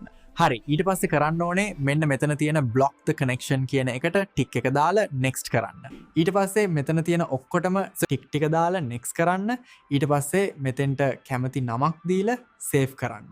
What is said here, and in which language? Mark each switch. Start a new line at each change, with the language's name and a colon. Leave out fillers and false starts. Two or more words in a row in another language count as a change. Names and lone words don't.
Sinhala: හරි ඊට පස්සේ කරන්න ඕනේ මෙන්න මෙතන තියෙන
English: block the connection
Sinhala: කියන එකට tick එක දාලා next කරන්න. ඊට පස්සේ මෙතන තියෙන ඔක්කොටම tick ටික දාලා next කරන්න. ඊට පස්සේ මෙතෙන්ට කැමති නමක් දීලා save කරන්න.